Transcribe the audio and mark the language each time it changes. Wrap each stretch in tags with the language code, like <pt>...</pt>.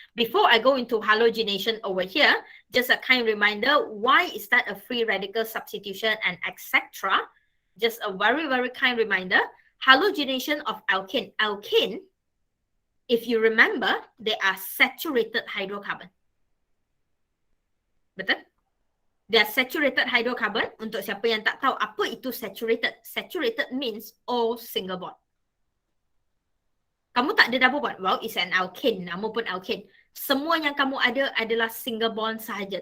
<en>Before I go into halogenation over here, just a kind reminder, why is that a free radical substitution and etc. Just a very, very kind reminder. Halogenation of alkane. Alkane, if you remember, they are saturated hydrocarbon.</en> <ms>Betul?</ms> <en>They are saturated hydrocarbon.</en> <ms>Untuk siapa yang tak tahu apa itu saturated.</ms> <en>Saturated means all single bond.</en> <ms>Kamu tak ada double bond.</ms> <en>Well, it's an alkane.</en> <ms>Nama pun alkane. Semua yang kamu ada adalah single bond sahaja.</ms>